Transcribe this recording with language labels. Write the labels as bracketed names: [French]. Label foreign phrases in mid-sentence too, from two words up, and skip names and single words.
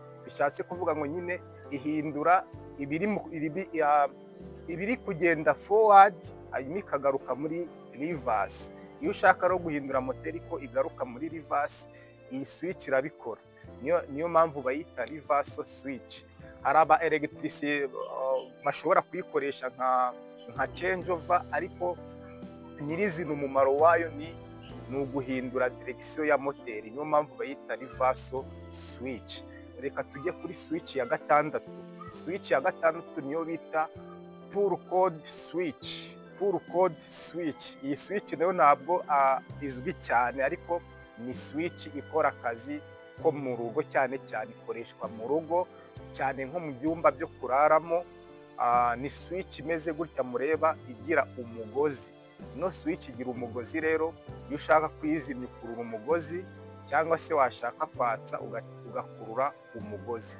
[Kinyarwanda] Bishatse kuvuga ngo nyine ihindura ibiri kugenda forward, hanyuma ikagaruka muri reverse. Iyo ushaka rero guhindura moteri ko igaruka muri reverse, iyi switch irabikora. Niyo mpamvu bayita [English] reversal switch. [Kinyarwanda] Hari aba electricien bashobora kuyikoresha nka [English] change over, [Kinyarwanda] ariko nyirizina umumaro wayo ni uguhindura direction ya moteri. Niyo mpamvu bayita [English] reversal switch. [Kinyarwanda] Reka tujye kuri switch ya gatandatu. Switch ya gatandatu niyo bita [English] pull code switch. Pull code switch. [Kinyarwanda] Iyi switch nayo ntabwo izwi cyane, ariko ni switch ikora akazi ko mu rugo, cyane cyane ikoreshwa mu rugo cyane nko mu byumba byo kuraramo. Ni switch imeze gutya mureba igira umugozi. No switch igira umugozi rero, iyo ushaka kuyizimya ukurura umugozi, cyangwa se washaka kwatsa ugakurura umugozi.